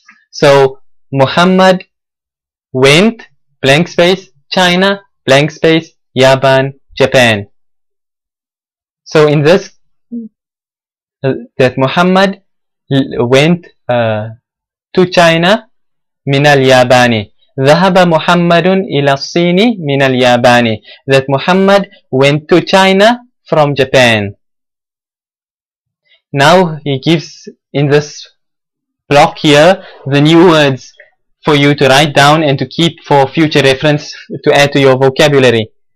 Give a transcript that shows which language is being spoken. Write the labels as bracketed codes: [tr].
[en] So Muhammad went, blank space, China, blank space, Yaban, Japan. So in this, that Muhammad went to China [ar] من اليابان. ذهب محمد إلى الصين من اليابان. [en] That Muhammad went to China from Japan. Now he gives in this block here the new words for you to write down and to keep for future reference to add to your vocabulary.